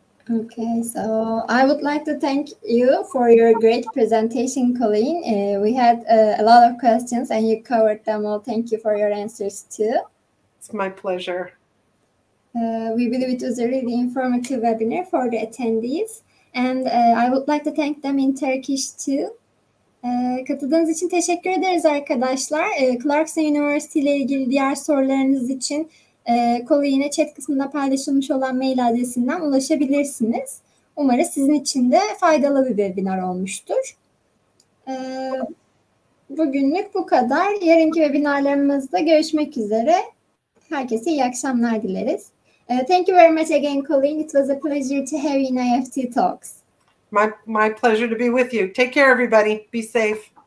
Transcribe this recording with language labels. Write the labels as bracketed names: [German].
[English] Okay, so I would like to thank you for your great presentation, Colleen. We had a lot of questions and you covered them all. Thank you for your answers too. It's my pleasure. We believe it was a really informative webinar for the attendees. And I would like to thank them in Turkish too. [Turkish] Katıldığınız için teşekkür ederiz arkadaşlar. Clarkson University ile ilgili diğer sorularınız için yine chat kısmında paylaşılmış olan mail adresinden ulaşabilirsiniz. Umarız sizin için de faydalı bir webinar olmuştur. Bugünlük bu kadar. Yarınki webinarlarımızda görüşmek üzere. Herkese iyi akşamlar dileriz. [English] Thank you very much again, Colleen. It was a pleasure to have you in IEFT Talks. My pleasure to be with you. Take care, everybody. Be safe.